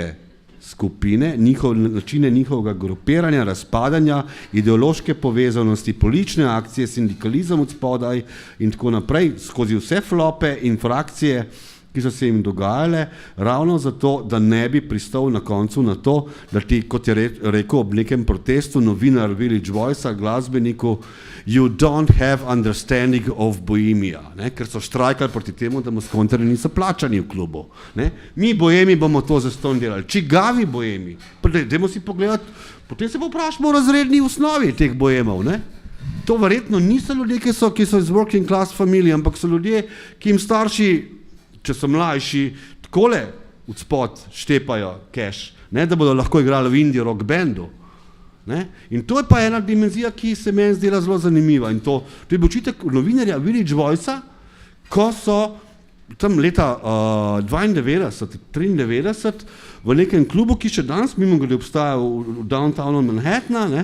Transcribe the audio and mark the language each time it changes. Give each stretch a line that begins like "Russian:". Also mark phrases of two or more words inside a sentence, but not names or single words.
Slovenian: skupine, načine njihovega grupiranja, razpadanja, ideološke povezanosti, politične akcije, sindikalizem od spodaj in tako naprej, skozi vse flope in frakcije, ki so se jim dogajale, ravno zato, da ne bi pristal na koncu na to, da ti, kot je rekel ob nekem protestu novinar Village Voice-a, glasbeniku,
English: you don't have understanding of Bohemia,
Slovenian: ne? Ker so štrajkali proti temu, da Moskontarji niso plačani v klubu. Ne? Mi Bohemi bomo to zastonj delali. Čigavi Bohemi? Dajmo si pogledati, potem se pa vprašamo o razredni osnovi teh Bohemov. Ne? To verjetno niso ljudje, ki so iz
English: working class
Slovenian: familije, ampak so ljudje, ki jim starši, če so mlajši, takole od spod štepajo cash, ne? Da bodo lahko igrali v
English: indie rock
Slovenian: bandu. Ne? In to je pa ena dimenzija, ki se meni zdela zelo zanimiva. In to je bil očitek novinarja Village Voice-a, ko so tam leta 92-93 v nekem klubu, ki še danes mimogrede obstaja v downtownu Manhattana, ne?